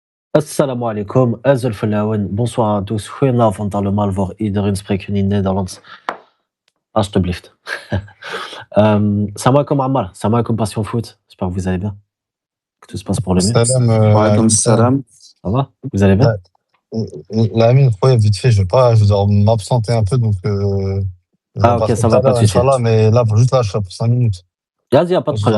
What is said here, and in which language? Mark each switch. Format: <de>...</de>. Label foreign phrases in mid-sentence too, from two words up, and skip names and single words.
<ar>Assalamu alaikum,</ar> <kab>Azul Falawan,</kab> <fr>bonsoir à tous.</fr> <nl>Goedenavond allemaal voor iedereen spreken in Nederlands. Alsjeblieft.</nl> <ar>Salam alaikum Ammar, salam alaikum Passion Foot.</ar> <fr>J'espère que vous allez bien, que tout se passe pour le mieux.</fr> <ar>Salam, Wa alaykoum Lamine. salam.</ar> <fr>Ça va? Vous allez bien? Lamine, ouais, vite fait, je dois m'absenter un peu, donc je Ah repasse ok, ça tout va, à pas de l'heure, souci. Inch'Allah, mais là, juste là, je serai pour 5 minutes. Vas-y, y a pas de Je</fr>